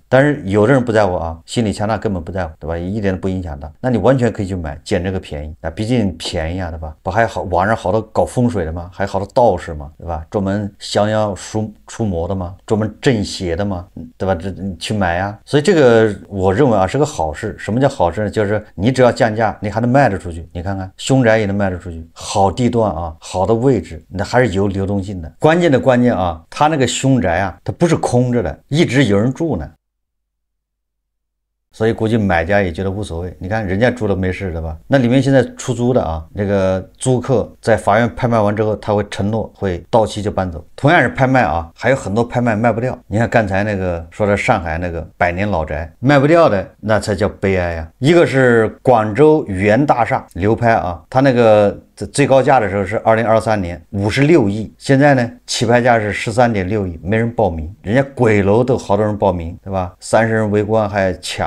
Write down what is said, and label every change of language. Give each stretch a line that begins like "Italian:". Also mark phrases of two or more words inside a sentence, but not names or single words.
Chinese: 但是有的人不在乎啊，心理強大根本不在乎，對吧？一點都不影響他，那你完全可以去買，撿這個便宜啊，畢竟便宜啊，對吧？不還好網上好多搞風水的嗎？還好多道士嘛，對吧？專門降妖除魔的嘛，專門鎮邪的嘛，對吧？這去買啊，所以這個我認為啊是個好事。什麼叫好事呢？就是你只要降價，你還能賣得出去。你看看凶宅也能賣得出去，好地段啊，好的位置，那還是有流動性的。關鍵啊，他那個凶宅啊，它不是空着的，一直有人住呢。所以估計買家也覺得無所謂，你看人家住了沒事的吧？那裡面現在出租的啊，那個租客在法院拍賣完之後，他會承諾會到期就搬走。同樣是拍賣啊，還有很多拍賣賣不掉。你看剛才那個說的上海那個100年老宅賣不掉的，那才叫悲哀啊。一個是廣州原大廈流拍啊，他那個最高價的時候是2023年56億，現在呢起拍價是13.6億，沒人報名，人家鬼樓都好多人報名，對吧？30人圍觀還搶。